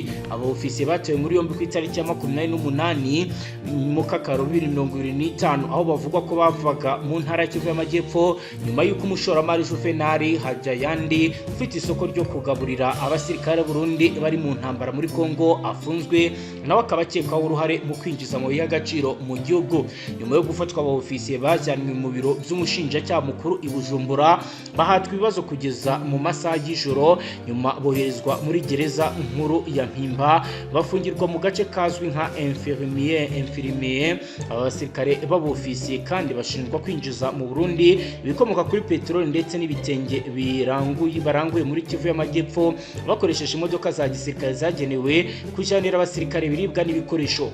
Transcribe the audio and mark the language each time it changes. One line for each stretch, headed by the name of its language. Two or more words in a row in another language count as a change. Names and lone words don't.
Kinyarwanda: Abofisiye batewe muri yombi ku itariki ya 28 mu Kakaro 2025 aho bavuga ko bavaga mu ntara ya Kivu y'Amajyepfo nyuma y'uko umushoramari Juvenal Hajayandi ufite isoko ryo kugaburira abasirikare Burundi bari mu ntambara muri Kongo afunzwe nawe akaba akekwaho uruhare mu kwinjiza amabuye y'agaciro mu gihugu. Nyuma yo gufatwa aba ofisiye bajyanwe mu biro by'umushinjacyaha mukuru i Bujumbura bahatwa ibibazo kugeza mu masaha y'ijoro, nyuma boherezwa muri gereza nkuru ya Mpimba bafungirwa mu gace kazwi nka infirmier. Aba basirikare b'aba ofisiye kandi bashinjwa kwinjiza mu Burundi ibikomoka kuri peteroli ndetse n'ibitenge baranguye muri Kivu y'Amajyepfo bakoresheje imodoka za gisirikare zagenewe kujyanira abasirikare ibiribwa n'ibikoresho.